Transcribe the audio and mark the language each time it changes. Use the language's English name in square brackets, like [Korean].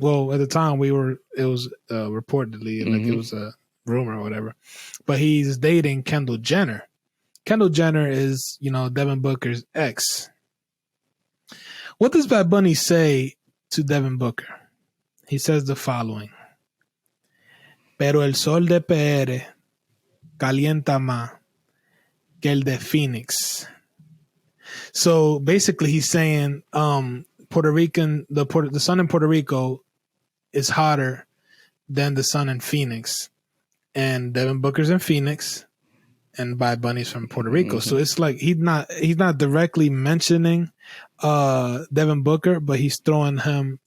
[English] Well, at the time it was reportedly like it was a rumor or whatever, but he's dating Kendall Jenner. Kendall Jenner is, Devin Booker's ex. What does Bad Bunny say to Devin Booker? He says the following. [Spanish] Pero el sol de PR calienta más que el de Phoenix. [English] So basically he's saying the sun in Puerto Rico is hotter than the sun in Phoenix. And Devin Booker's in Phoenix and Bad Bunny's from Puerto Rico. So it's like he's not directly mentioning Devin Booker, but he's throwing him.